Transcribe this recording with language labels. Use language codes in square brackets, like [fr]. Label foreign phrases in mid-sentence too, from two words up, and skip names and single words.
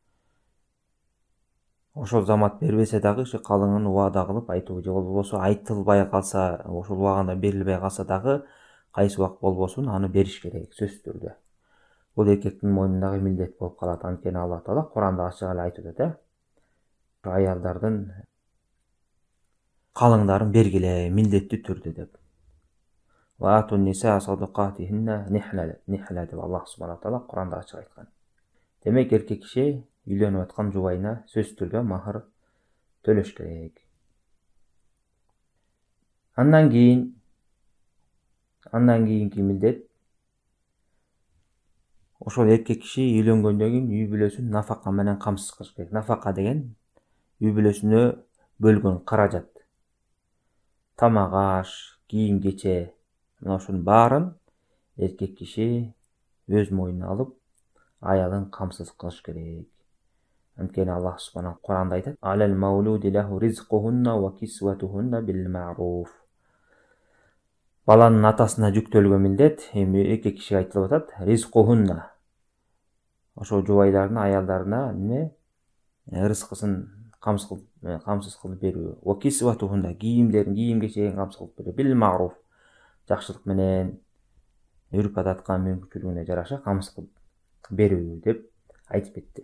[ky] Ошол замат бербесе дагы, ошо калыңын убада кылып айтуу, же болбосо айтылбай калса, ошол убагында берилбей калса дагы, кайсы убак болбосун аны бериш керек, сөзсүз түрдө. Бул эркектин мойнундагы милдет болуп калат. Анткени Аллах Таала Куранда ачык эле айтып атат, аялдардын калыңдарын бергиле милдеттүү түрдө деп. [ar] وآتوا النساء صدقاتهن نحلة [ky] деп Аллах Субхана Таала Куранда ачык айткан. Демек эркек киши үйлөнүп аткан жубайына сөзсүз түрдө махыр төлөш керек. Андан кийинки милдет, ошол эркек киши үйлөнгөндөн кийин үй-бүлөсүн нафака менен камсыз кылыш керек. Нафака деген үй-бүлөсүнө бөлгөн каражат, тамак аш, кийим кече, мына ошонун баарын эркек киши өз мойнуна алып, аялын камсыз кылыш керек. Анткени Аллах Субхана Куранда айтат: [ar] "وعلى المولود له رزقهن وكسوتهن بالمعروف". [ky] Баланын атасына жүктөлгөн милдет, эми эркек кишиге айтылып атат, ризкухунна. Ошо жубайдардын аялдарына рызкысын камсыз кылып берүү. [ar] وكسوتهن, [ky] кийим кечегин камсыз кылып берүү. [ar] بالمعروف, [ky] жакшылык менен, үрп адатка мүмкүнчүлүгүнө жараша камсыз кылып берүү деп айтып кетти.